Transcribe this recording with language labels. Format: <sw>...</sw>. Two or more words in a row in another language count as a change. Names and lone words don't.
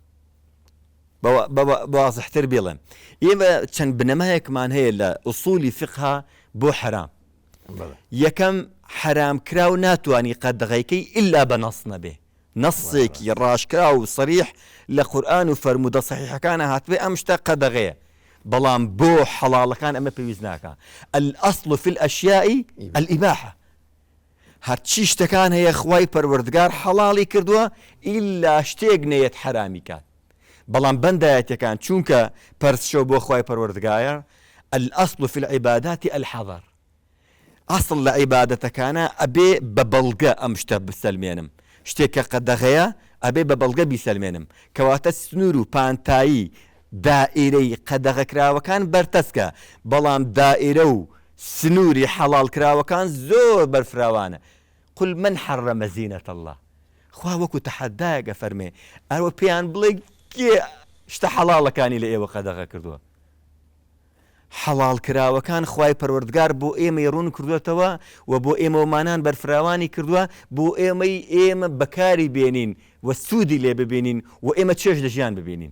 <ckb>بەوازحتر بێڵێم ئێمە چەند بنەمایەکمان هەیە لە ئوسولی فقها بۆ حرام. یەکەم حرامکرا و ناتوانی قەدەغەیکەی ئللا بە نەس نەبێ، نەسێکی ڕاشکرا و سەریح لە قورئان و فەرموودە سەحیحەکانە هاتبێ ئەم شتە قەدەغەیە، بەڵام بۆ حەڵاڵەکان ئەمە پێویست ناکە.</ckb> <ar>الأصل في الأشياء الإباحة.</ar> <ckb>هەرچی شتەکان هەیە خوای پەروەردگار حەڵاڵی کردووە ئیلا شتێک نەیەت حرامی کات، بەڵام بەندایەتەکان چونکە پەرسشەو بۆ خوای پەروەردگایە.</ckb> <ar>الأصل في العبادات الحەظەر.</ar> <ckb>ئەسڵ لە عیبادەتەکانە ئەبێ بە بەڵگە ئەم شتە بسەلمێنم، شتێکە قەدەغەیە ئەبێ بە بەڵگە بیسەلمێنم، کەواتە سنوور و پانتایی دائیرەی قەدەغەکراوەکان بەرتەسکە، بەڵام دائیرە و سنووری حەڵاڵ کراوەکان زۆر بەرفراوانە.</ckb> <ar>قل من حرم زینة الله.</ar> <ckb>خوا وەکو تەحەدایەکە فەرمێ ئەوە پێیان بڵێ کێ شتە حەڵاڵەکانی لە ئێوە قەدەغە کردووە. حەڵاڵ کراوەکان خوای پەروەردگار بۆ ئێمەی ڕوون کردوێتەوە و بۆ ئێمەمانان بەرفراوانی کردووە بۆ ئێمە بەکاری بێنین و سوودی لێ ببینین و ئێمە چێژ لە ژیان ببینین.</ckb>